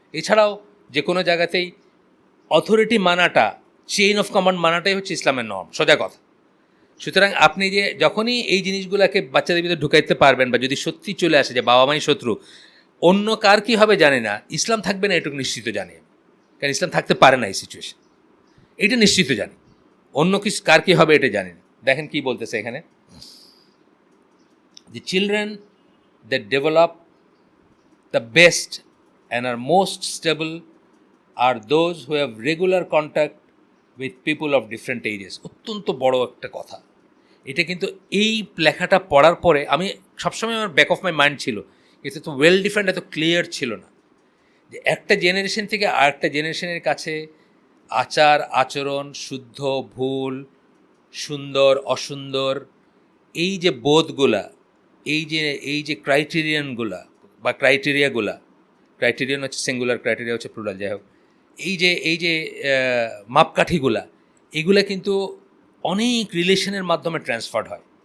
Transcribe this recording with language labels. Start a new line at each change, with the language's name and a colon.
Bangla: এছাড়াও যে কোনো জায়গাতেই অথরিটি মানাটা, চেইন অফ কমান্ড মানাটাই হচ্ছে ইসলামের নর্ম, সোজা কথা। সুতরাং আপনি যে যখনই এই জিনিসগুলোকে বাচ্চাদের ভিতরে ঢুকাইতে পারবেন, বা যদি সত্যি চলে আসে যে বাবা মাই শত্রু, অন্য কার কী হবে জানি না, ইসলাম থাকবে না এটুকু নিশ্চিত জানি। কারণ ইসলাম থাকতে পারে না এই সিচুয়েশন, এটা নিশ্চিত জানি। অন্য কিছু কার কী হবে এটা জানি না। দেখেন কি বলতেছে এখানে,
English: the children that develop the best and are most stable are those who have regular contact with people of different ages.
Bangla: অত্যন্ত বড় একটা কথা এটা। কিন্তু এই লেখাটা পড়ার পরে আমি সবসময় আমার
English: back of my mind
Bangla: ছিল, কিন্তু এত ওয়েল ডিফাইন্ড, এত ক্লিয়ার ছিল না যে একটা জেনারেশন থেকে আরেকটা জেনারেশনের কাছে আচার আচরণ, শুদ্ধ ভুল, সুন্দর অসুন্দর, এই যে বোধগুলা, এই যে ক্রাইটেরিয়ানগুলা বা ক্রাইটেরিয়ান হচ্ছে সিঙ্গুলার, ক্রাইটেরিয়া হচ্ছে প্লুরাল, যাই হোক, এই যে মাপকাঠিগুলা, এগুলা কিন্তু অনেক রিলেশনের মাধ্যমে ট্রান্সফার্ড হয়।